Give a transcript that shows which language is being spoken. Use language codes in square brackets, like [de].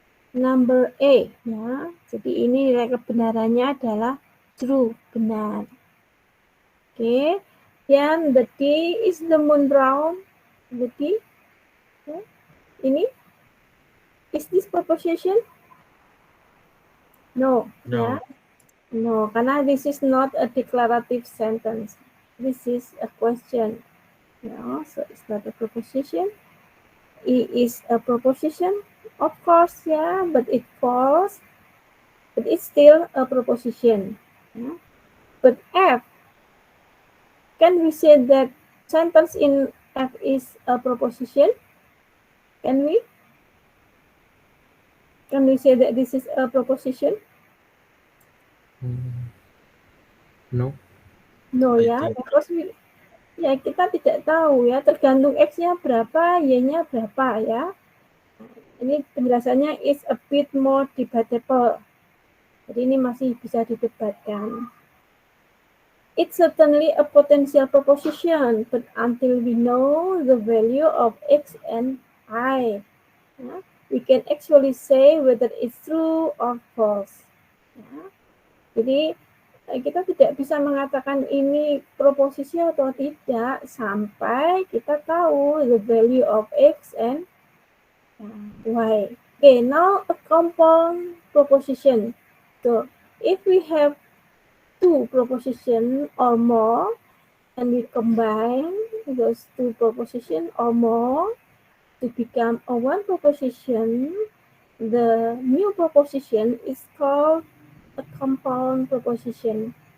[en] Number A, ya. [id] Jadi ini nilai kebenarannya adalah true, benar. Oke. [en] Then the D is the moon round. The D, ya. [id] Ini [en] is this proposition? No. No. Ya. No, [id] karena [en] this is not a declarative sentence. This is a question. No, so it's not a proposition. E is a proposition, of course, yeah, but it falls. But it's still a proposition. Yeah. But F, can we say that sentence in F is a proposition? Can we? Can we say that this is a proposition? No. No, [id] ya, [en] because [id] ya kita tidak tahu, ya, tergantung X-nya berapa, Y-nya berapa, ya. Ini penjelasannya [en] is a bit more debatable. [id] Jadi ini masih bisa didebatkan. [en] It's certainly a potential proposition, but until we know the value of X and Y, we can actually say whether it's true or false. [id] Jadi kita tidak bisa mengatakan ini proposisi atau tidak sampai kita tahu [en] the value of X and Y. Okay, now a compound proposition. So if we have two propositions or more and we combine those two propositions or more to become a one proposition, the new proposition is called a compound proposition.